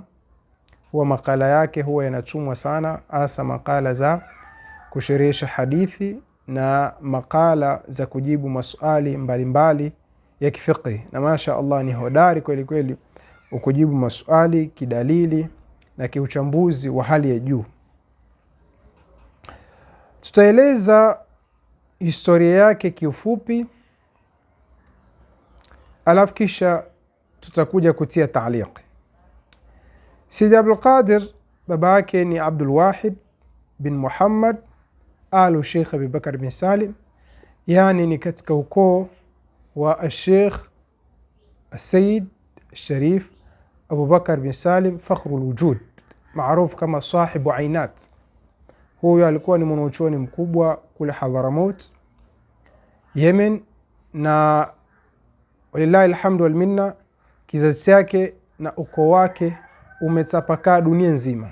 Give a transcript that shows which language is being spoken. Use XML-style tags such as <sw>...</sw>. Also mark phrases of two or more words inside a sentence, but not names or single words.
<sw>Huwa makala yake huwa yanatumwa sana, hasa makala za kusherehesha hadithi na makala za kujibu maswali mbalimbali ya kifiqhi, na</sw> <ar>ما شاء الله</ar> <sw>ni hodari kweli kweli ukujibu maswali kidalili na kiuchambuzi wa hali ya juu. Tutaeleza historia yake kiufupi, alafu kisha tutakuja kutia taaliq. Sayyid Abdul Qadir baba yake ni Abdul Wahid bin Muhammad alu Sheikh Abi Bakar bin Salim, yani ni katika ukoo wa Sheikh Sayyid Sharif Abu Bakar bin Salim Fakhrul Wujud, maarufu kama sahibu Ainat. Huyo alikuwa ni mwanachuoni mkubwa kule Hadhramaut, Yemen, na</sw> <ar>ولله الحمد والمنة,</ar> <sw>kizazi chake na ukoo wake umetapakaa dunia nzima.</sw>